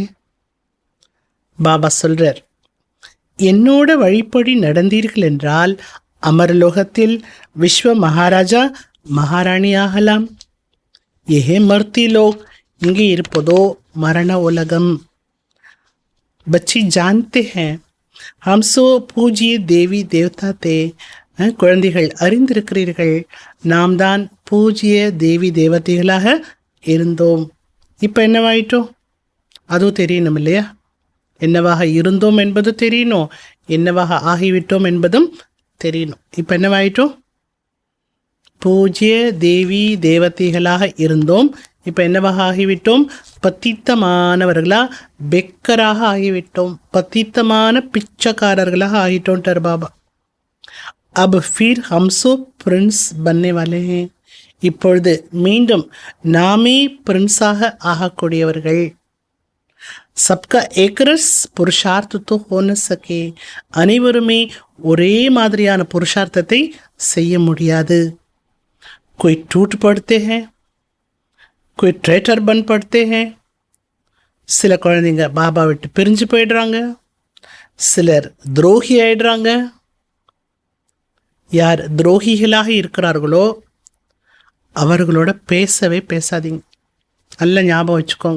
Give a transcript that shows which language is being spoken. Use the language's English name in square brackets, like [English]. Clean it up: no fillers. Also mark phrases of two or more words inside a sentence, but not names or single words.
[Tamil] பாபா சொல்கிறார், என்னோட வழிப்படி நடந்தீர்கள் என்றால் அமரலோகத்தில் விஸ்வ மகாராஜா மகாராணி ஆகலாம். [Hindi] यह है मृत्यु लोक, [Tamil] இங்கே இருப்பதோ மரண உலகம். [Hindi] बच्ची जानते हैं हम सो पूजिए देवी देवता थे [Tamil] குழந்தைகள் அறிந்திருக்கிறீர்கள் நாம் தான் பூஜ்ய தேவி தேவதைகளாக இருந்தோம். இப்போ என்னவாயிட்டோம் அதுவும் தெரியணும் இல்லையா? என்னவாக இருந்தோம் என்பது தெரியணும், என்னவாக ஆகிவிட்டோம் என்பதும் தெரியணும். இப்போ என்னவாயிட்டோம்? பூஜ்ய தேவி தேவதைகளாக இருந்தோம், இப்போ என்னவாக ஆகிவிட்டோம்? பத்தித்தமானவர்களா பெக்கராக ஆகிவிட்டோம், பத்தித்தமான பிச்சைக்காரர்களாக ஆகிட்டோன்ட்டார் பாபா. [Hindi] अब फिर हमसो प्रिंस बनने वाले हैं. [Tamil] இப்பொழுது மீண்டும் நாமே பிரின்ஸாக ஆகக்கூடியவர்கள். [Hindi] सबका एकरस पुरुषार्थ तो हो न सके, [Tamil] அனைவருமே ஒரே மாதிரியான புருஷார்த்தத்தை செய்ய முடியாது. [Hindi] कोई टूट पड़ते हैं, कोई ट्रेटर बन पड़ते हैं. [Tamil] சில குழந்தைங்க பாபா விட்டு பிரிஞ்சு போயிடுறாங்க, சிலர் துரோகி ஆயிடுறாங்க. யார் துரோகிகளாக இருக்கிறார்களோ அவர்களோட பேசவே பேசாதீங்க. நல்ல ஞாபகம் வச்சுக்கோங்க.